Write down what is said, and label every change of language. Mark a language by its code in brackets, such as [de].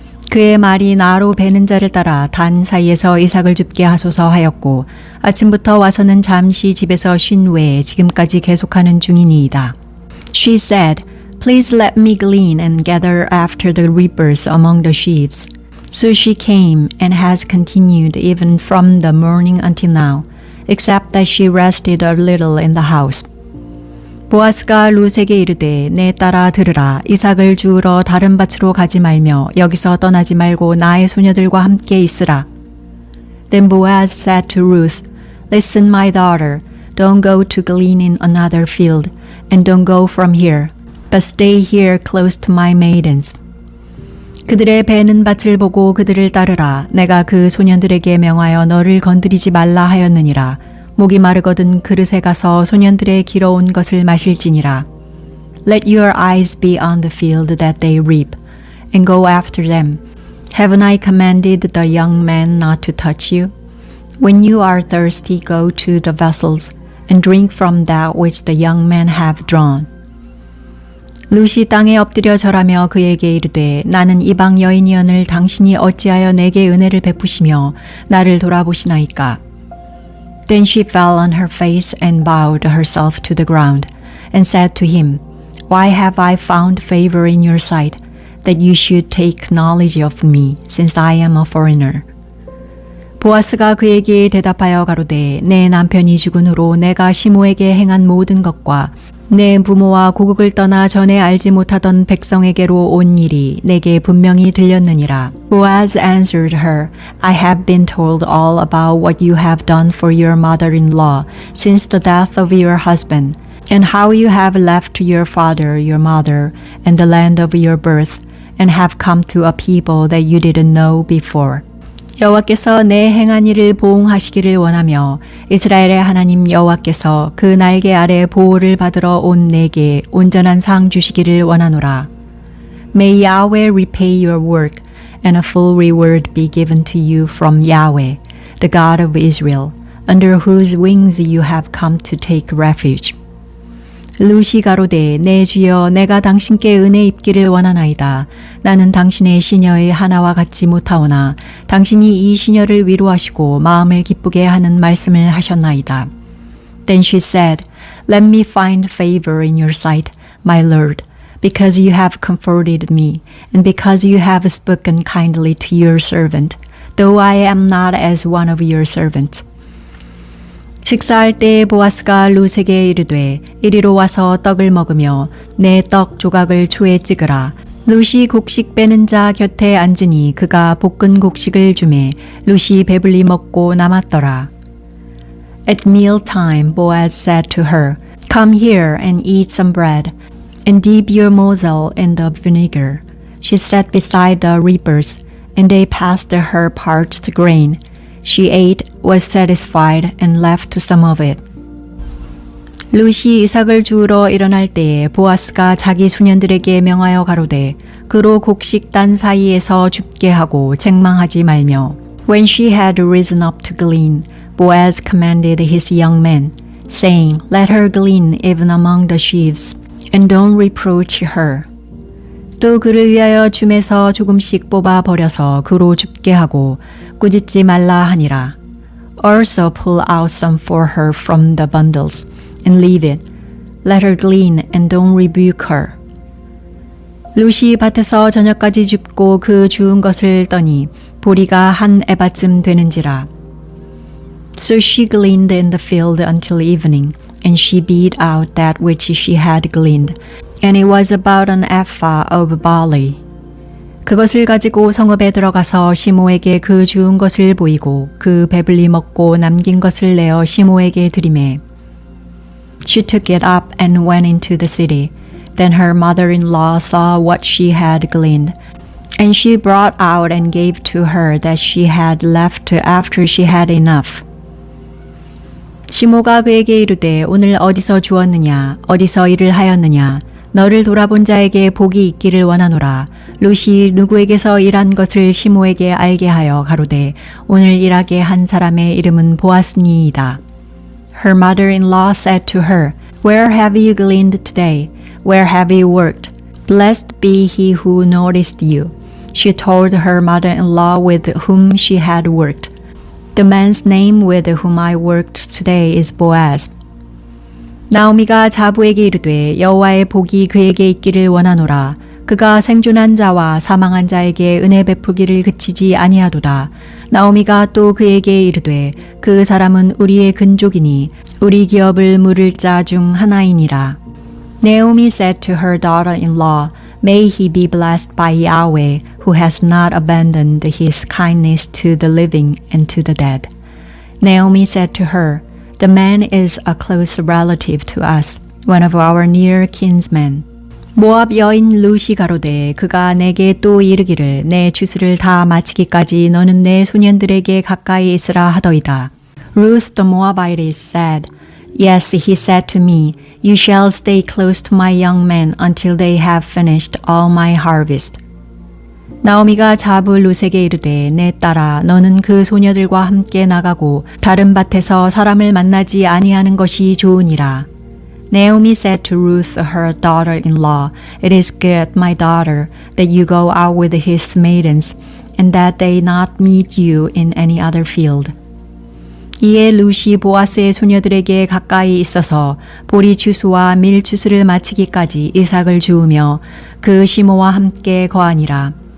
[ko] 그의 말이 나로 베는 자를 따라 단 사이에서 이삭을 줍게 하소서 하였고 아침부터 와서는 잠시 집에서 쉰 후에 지금까지 계속하는 중이니이다. [en] She said, Please let me glean and gather after the reapers among the sheaves. So she came and has continued even from the morning until now, except that she rested a little in the house. [ko] 보아스가 룻에게 이르되 내 딸아 들으라. 이삭을 주우러 다른 밭으로 가지 말며 여기서 떠나지 말고 나의 소녀들과 함께 있으라. [en] Then Boaz said to Ruth, Listen, my daughter, don't go to glean in another field, and don't go from here, but stay here close to my maidens. [ko] 그들의 베는 밭을 보고 그들을 따르라. 내가 그 소년들에게 명하여 너를 건드리지 말라 하였느니라. 목이 마르거든 그릇에 가서 소년들의 길어온 것을 마실지니라. [en] Let your eyes be on the field that they reap, and go after them. Haven't I commanded the young men not to touch you? When you are thirsty, go to the vessels, and drink from that which the young men have drawn. [ko] 룻이 땅에 엎드려 절하며 그에게 이르되 나는 이방 여인이언을 당신이 어찌하여 내게 은혜를 베푸시며 나를 돌아보시나이까. [en] Then she fell on her face and bowed herself to the ground, and said to him, Why have I found favor in your sight, that you should take knowledge of me, since I am a foreigner? [ko] 보아스가 그에게 대답하여 가로되 내 남편이 죽은 후로 내가 시모에게 행한 모든 것과 내 부모와 고국을 떠나 전에 알지 못하던 백성에게로 온 일이 내게 분명히 들렸느니라. [en] Boaz answered her, I have been told all about what you have done for your mother-in-law since the death of your husband, and how you have left your father, your mother, and the land of your birth, and have come to a people that you didn't know before. [ko] 여호와께서 내 행한 일을 보응하시기를 원하며 이스라엘의 하나님 여호와께서 그 날개 아래 보호를 받으러 온 내게 온전한 상 주시기를 원하노라. [en] May Yahweh repay your work, and a full reward be given to you from Yahweh, the God of Israel, under whose wings you have come to take refuge. [ko] 룻이 가로되 내 주여 내가 당신께 은혜 입기를 원하나이다. 나는 당신의 시녀의 하나와 같지 못하오나 당신이 이 시녀를 위로하시고 마음을 기쁘게 하는 말씀을 하셨나이다. [en] Then she said, Let me find favor in your sight, my Lord, because you have comforted me, and because you have spoken kindly to your servant, though I am not as one of your servants. [ko] 식사할 때 보아스가 룻에게 이르되 이리로 와서 떡을 먹으며 내 떡 조각을 초에 찍으라. 룻이 곡식 빼는 자 곁에 앉으니 그가 볶은 곡식을 주매 룻이 배불리 먹고 남았더라. [en] At mealtime Boaz said to her, Come here and eat some bread, and dip your morsel in the vinegar. She sat beside the reapers, and they passed her parched grain. She ate, was satisfied, and left some of it. [ko] 룻이 이삭을 주우러 일어날 때에 보아스가 자기 소년들에게 명하여 가로되 그로 곡식 단 사이에서 줍게 하고 책망하지 말며. [en] When she had risen up to glean, Boaz commanded his young men, saying, Let her glean even among the sheaves, and don't reproach her. [ko] 또 그를 위하여 줌에서 조금씩 뽑아 버려서 그로 줍게 하고 꾸짖지 말라 하니라. [en] Also pull out some for her from the bundles, and leave it. Let her glean, and don't rebuke her. [ko] 룻이 밭에서 저녁까지 줍고 그 주운 것을 떠니 보리가 한 에바쯤 되는지라. [en] So she gleaned in the field until evening, and she beat out that which she had gleaned, and it was about an ephah of barley. [ko] 그것을 가지고 성읍에 들어가서 시모에게 그 주운 것을 보이고 그 배불리 먹고 남긴 것을 내어 시모에게 드리매. [en] She took it up and went into the city. Then her mother-in-law saw what she had gleaned, and she brought out and gave to her that she had left after she had enough. [ko] 시모가 그에게 이르되 오늘 어디서 주었느냐 어디서 일을 하였느냐 너를 돌아본 자에게 복이 있기를 원하노라. 룻이 누구에게서 일한 것을 시모에게 알게 하여 가로되 오늘 일하게 한 사람의 이름은 보아스니이다. [en] Her mother-in-law said to her, Where have you gleaned today? Where have you worked? Blessed be he who noticed you. She told her mother-in-law with whom she had worked. The man's name with whom I worked today is Boaz. [ko] 나오미가 자부에게 이르되 여호와의 복이 그에게 있기를 원하노라. 그가 생존한 자와 사망한 자에게 은혜 베푸기를 그치지 아니하도다. 나오미가 또 그에게 이르되 그 사람은 우리의 근족이니 우리 기업을 물을 자 중 하나이니라. [en] Naomi said to her daughter-in-law, May he be blessed by Yahweh, who has not abandoned his kindness to the living and to the dead. Naomi said to her, The man is a close relative to us, one of our near kinsmen. [ko] 모압 여인 루시 가로되 그가 내게 또 이르기를 내 주수를 다 마치기까지 너는 내 소년들에게 가까이 있으라 하더이다. [en] Ruth the Moabitess said, Yes, he said to me, You shall stay close to my young men until they have finished all my harvest. [ko] 나오미가 자부 룻에게 이르되 내 딸아 너는 그 소녀들과 함께 나가고 다른 밭에서 사람을 만나지 아니하는 것이 좋으니라. [en] Naomi said to Ruth her daughter-in-law, It is good, my daughter, that you go out with his maidens, and that they not meet you in any other field. [ko] 이에 룻이 보아스의 소녀들에게 가까이 있어서 보리 추수와 밀 추수를 마치기까지 이삭을 주우며 그 시모와 함께 거하니라.